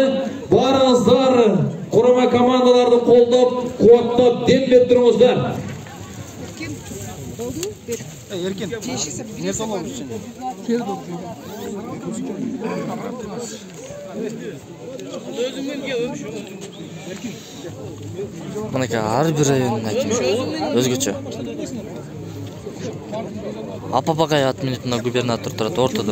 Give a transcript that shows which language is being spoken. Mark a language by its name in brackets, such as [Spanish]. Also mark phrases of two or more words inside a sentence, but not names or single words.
[Kyrgyz] Барыңыздар курама командаларды колдоп, кубаттап, дем берип туруңуздар. [Turkish] Erken. Ne zaman oldu şimdi? [Kyrgyz] Мынакей ар бир райондун акими өзгөчө. Апапагай ат минип мына губернатор турат ортодо.